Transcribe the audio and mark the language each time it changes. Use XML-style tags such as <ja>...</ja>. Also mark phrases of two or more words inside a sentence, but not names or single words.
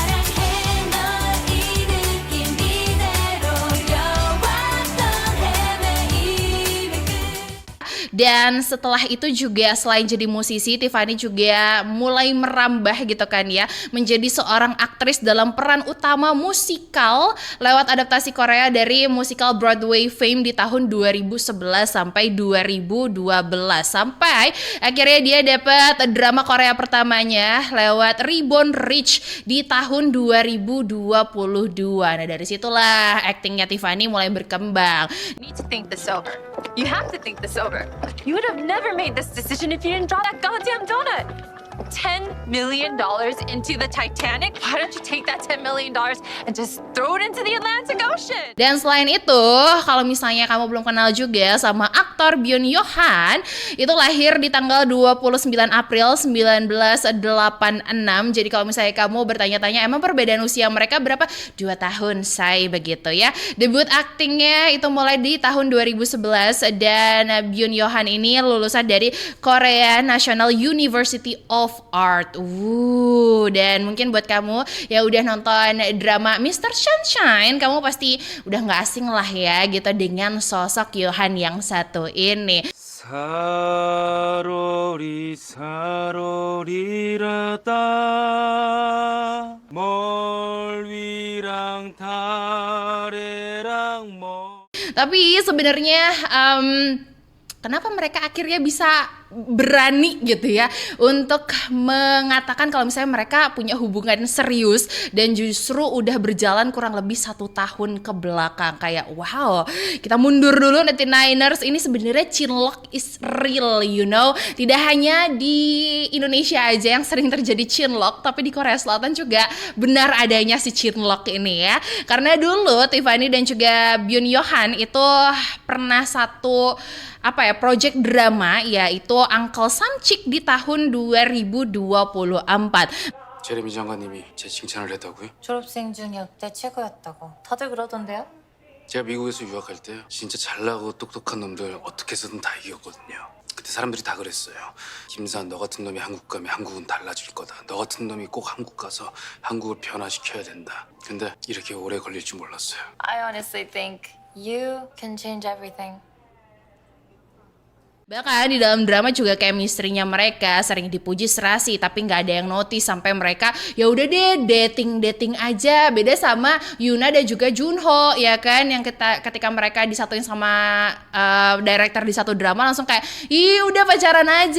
<id>Dan setelah itu juga selain jadi musisi, Tiffany juga mulai merambah gitu kan ya, menjadi seorang aktris dalam peran utama musikal lewat adaptasi Korea dari musikal Broadway Fame di tahun 2011 sampai 2012. Sampai akhirnya dia dapat drama Korea pertamanya lewat Reborn Rich di tahun 2022. Nah dari situlah aktingnya Tiffany mulai berkembang.</id> <en>You need to think this over. You have to think this over. You would have never made this decision if you didn't draw that goddamn donut. $10 million into the Titanic. Why don't you take that $10 million and just throw it into the Atlantic Ocean?</en> <id>Dan selain itu, kalau misalnya kamu belum kenal juga sama aktor Byun Yo-han, itu lahir di tanggal 29 April 1986. Jadi kalau misalnya kamu bertanya-tanya emang perbedaan usia mereka berapa? 2 tahun, say, begitu ya. Debut aktingnya itu mulai di tahun 2011 dan Byun Yo-han ini lulusan dari Korea National University of Art. Dan mungkin buat kamu yang udah nonton drama Mr. Sunshine, kamu pasti udah nggak asing lah ya gitu dengan sosok Yo-han yang satu ini.</id> <ko>사로리 사로리라다 멀위랑 다래랑 멀.</ko> <id>Tapi sebenarnya kenapa mereka akhirnya bisa berani gitu ya untuk mengatakan kalau misalnya mereka punya hubungan serius dan justru udah berjalan kurang lebih 1 tahun ke belakang. Kayak wow, kita mundur dulu 99ers, ini sebenarnya</id> <en>chinlock is real, you know.</en> <id>Tidak hanya di Indonesia aja yang sering terjadi chinlock, tapi di Korea Selatan juga benar adanya si chinlock ini ya. Karena dulu Tiffany dan juga Byun Yo-han itu pernah satu project drama yaitu Uncle Samchik di tahun 2024.</id> <ko>제레미 장관님이 제 칭찬을 했다고요? 졸업생 중 역대 최고였다고 다들 그러던데요? 제가 미국에서 유학할 때 진짜 잘나고 똑똑한 놈들 어떻게 해서든 다 이겼거든요. 그때 사람들이 다 그랬어요. 김산, 너 같은 놈이 한국 가면 한국은 달라질 거다. 너 같은 놈이 꼭 한국 가서 한국을 변화시켜야 된다. 근데 이렇게 오래 걸릴 줄 몰랐어요.</ko> <en>I honestly think you can change everything.</en> <id>Bahkan di dalam drama juga chemistry-nya mereka sering dipuji serasi, tapi nggak ada yang notice sampai mereka ya udah deh dating aja. Beda sama Yuna dan juga Junho ya kan, yang ketika mereka disatuin sama director di satu drama langsung kayak ih udah pacaran aja.</id>